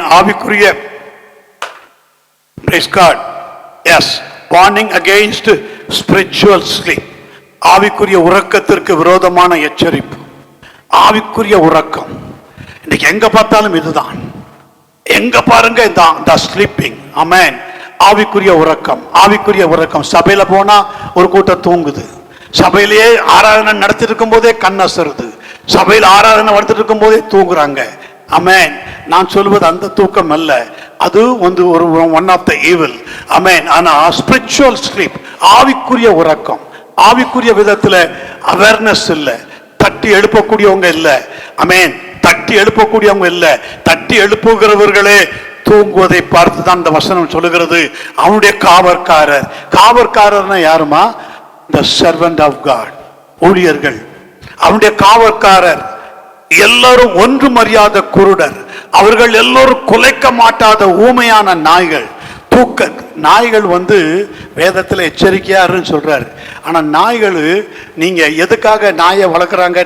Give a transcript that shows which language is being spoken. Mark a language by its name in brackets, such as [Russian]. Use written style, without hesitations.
[Tamil] ஆவிக்குரிய [English] praise God. Yes, warning against spiritual sleep. [Tamil] ஆவிக்குரிய உறக்கத்திற்கு விரோதமான எச்சரிப்பு. ஆவிக்குரிய உறக்கம் இன்னைக்கு எங்க பார்த்தாலும் இதுதான். எங்க பாருங்க இந்த ஸ்லீப்பிங். ஆமென். ஆவிக்குரிய உறக்கம். சபையில போனா ஒரு கூட்டம் தூங்குது. சபையிலேயே ஆராதனை நடத்திட்டு இருக்கும் போதே கண் அசருது. சபையில் ஆராதனை நடத்திட்டு இருக்கும் போதே தூங்குறாங்க. ஆமென். நான் சொல்வது அந்த தூக்கம் அல்ல, அது ஒரு [English] One of the evil. [Tamil] ஆமென். ஆனா [English] spiritual sleep, [Tamil] ஆவிக்குரிய உறக்கம், ஆவிக்குரிய விதத்துல அவேர்னஸ் இல்ல, தட்டி எழுப்பக்கூடியவங்க இல்ல. ஆமென். தட்டி எழுப்பக்கூடியவங்க இல்ல, தட்டி எழுப்புகிறவர்களே தூங்குவதை பார்த்துதான் இந்த வசனம் சொல்லுகிறது. அவனுடைய காவற்காரர்னா யாருமா? [English] The servant of God, ஊழியர்கள். [Tamil] அவனுடைய காவற்காரர் எல்லாரும் ஒன்றுமறியாத குருடர். அவர்கள் எல்லோரும் குலைக்க மாட்டாத ஊமையான நாய்கள். நாய்கள் வேதத்தில் எச்சரிக்கையாருன்னு சொல்றாரு. ஆனா நாய்கள், நீங்க எதுக்காக நாயை வளர்க்குறாங்க?